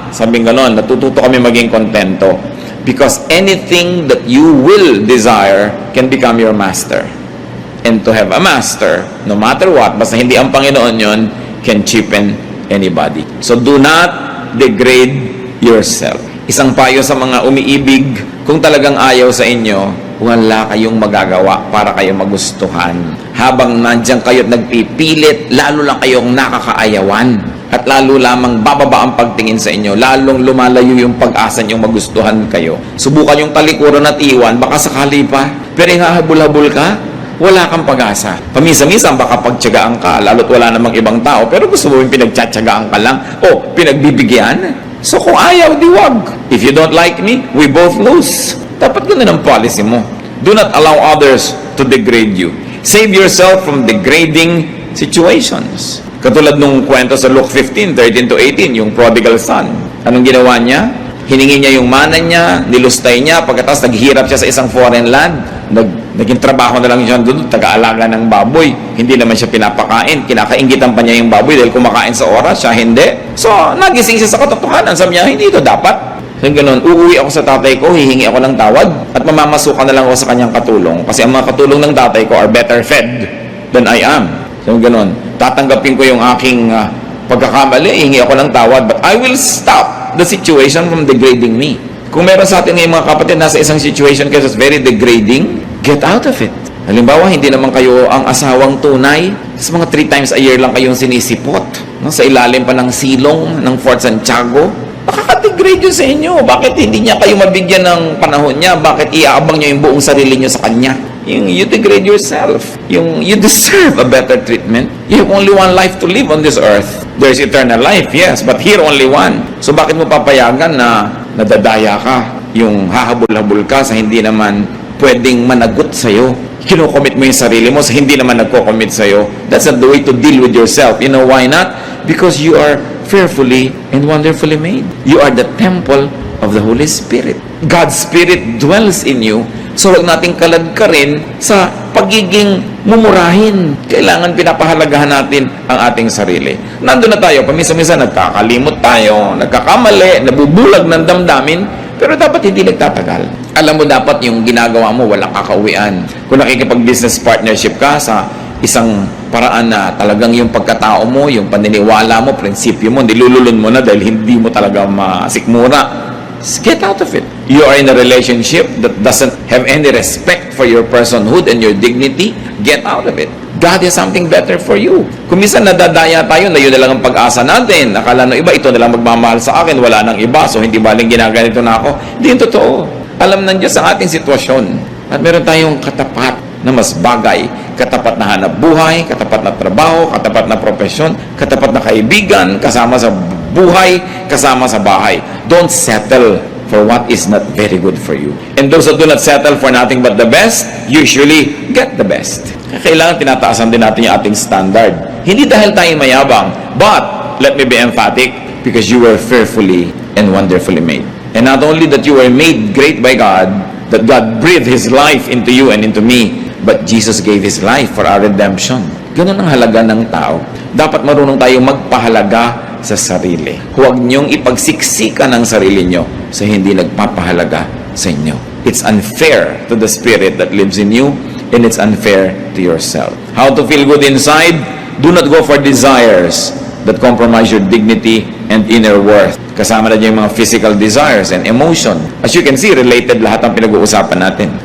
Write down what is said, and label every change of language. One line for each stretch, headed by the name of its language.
Filipino: Sabi ganon, natututo kami maging kontento.
English: Because anything that you will desire can become your master. And to have a master, no matter what,
Filipino: basta hindi ang Panginoon yon,
English: can cheapen anybody. So do not degrade yourself.
Filipino: Isang payo sa mga umiibig, kung talagang ayaw sa inyo, wala kayong magagawa para kayo magustuhan. Habang nandiyan kayo at nagpipilit, lalo lang kayong nakakaayawan. At lalo lamang bababa ang pagtingin sa inyo, lalong lumalayo yung pag-asa niyong magustuhan kayo. Subukan yung talikuran at iwan, baka sakali pa. Pero yung hahabol-habol ka, wala kang pag-asa. Pamisa-misa baka pagtyagaan ka, lalo't wala namang ibang tao, pero gusto mo yung pinagtsatsagaan ka lang, o pinagbibigyan. So kung ayaw, di wag.
English: If you don't like me, we both lose.
Filipino: Dapat ganun ang policy mo.
English: Do not allow others to degrade you. Save yourself from degrading situations.
Filipino: Katulad nung kwento sa Luke 15:13 to 18, yung prodigal son. Anong ginawa niya? Hiningi niya yung mana niya, nilustay niya, pagkatapos naghirap siya sa isang foreign land, naging trabaho na lang siya doon, taga-alaga ng baboy. Hindi naman siya pinapakain, kinakaingitan pa niya yung baboy dahil kumakain sa oras, siya hindi. So, nagising siya sa katotohanan, sabi niya, hindi ito dapat. So, ganoon, uuwi ako sa tatay ko, hihingi ako ng tawad, at mamamasukan na lang ako sa kanyang katulong. Kasi ang mga katulong ng tatay ko
English: are better fed than I am.
Filipino: So, ganoon, tatanggapin ko yung aking pagkakamali, hihingi ako ng tawad,
English: but I will stop the situation from degrading me.
Filipino: Kung meron sa atin ngayon mga kapatid, nasa isang situation kasi
English: it's very degrading, get out of it.
Filipino: Halimbawa, hindi naman kayo ang asawang tunay, sa mga 3 times a year lang kayong sinisipot, no? Sa ilalim pa ng silong ng Fort Santiago, makaka-degrade yun sa inyo. Bakit hindi niya kayo mabigyan ng panahon niya? Bakit iaabang niyo yung buong sarili niyo sa kanya?
English: Yung you degrade yourself. Yung you deserve a better treatment. You have only one life to live on this earth. There's eternal life, yes, but here only one.
Filipino: So bakit mo papayagan na nadadaya ka? Yung hahabol-habol ka sa hindi naman pwedeng managot sa'yo. Kino-commit mo yung sarili mo sa hindi naman nagko-commit sa'yo.
English: That's not the way to deal with yourself. You know why not? Because you are fearfully and wonderfully made. You are the temple of the Holy Spirit. God's Spirit dwells in you.
Filipino: So, huwag nating kalad ka rin sa pagiging mumurahin. Kailangan pinapahalagahan natin ang ating sarili. Nandun na tayo, pamisa-misa nagkakalimot tayo, nagkakamali, nabubulag ng damdamin, pero dapat hindi nagtatagal. Alam mo, dapat yung ginagawa mo, walang kakauwian. Kung nakikipag-business partnership ka sa isang paraan na talagang yung pagkatao mo, yung paniniwala mo, prinsipyo mo, nilululun mo na dahil hindi mo talaga masikmura,
English: get out of it. you are in a relationship that doesn't have any respect for your personhood and your dignity, get out of it. God has something better for you.
Filipino: Kung minsan nadadaya tayo na yun na lang ang pag-asa natin, akala ng iba, ito na lang magmamahal sa akin, wala nang iba, so hindi baling ginaganito na ako. Hindi yung totoo. Alam ng Diyos ang ating sitwasyon. At meron tayong katapat na mas bagay. Katapat na hanap buhay, katapat na trabaho, katapat na profesyon, katapat na kaibigan, kasama sa buhay, kasama sa bahay. Don't settle for what is not very good for you. And those who do not settle for nothing but the best, usually get the best. Kailangan tinataasan din natin yung ating standard. Hindi dahil tayo mayabang,
English: but, let me be emphatic, because you were fearfully and wonderfully made. And not only that you were made great by God, that God breathed His life into you and into me, but Jesus gave His life for our redemption.
Filipino: Ganun ang halaga ng tao. Dapat marunong tayong magpahalaga sa sarili. Huwag niyong ipagsiksikan ang sarili niyo sa hindi nagpapahalaga sa inyo.
English: It's unfair to the spirit that lives in you, and it's unfair to yourself. How to feel good inside? Do not go for desires that compromise your dignity and inner worth.
Filipino: Kasama na dyan yung mga
English: physical desires and emotion. As you can see,
Filipino: related lahat ang pinag-uusapan natin.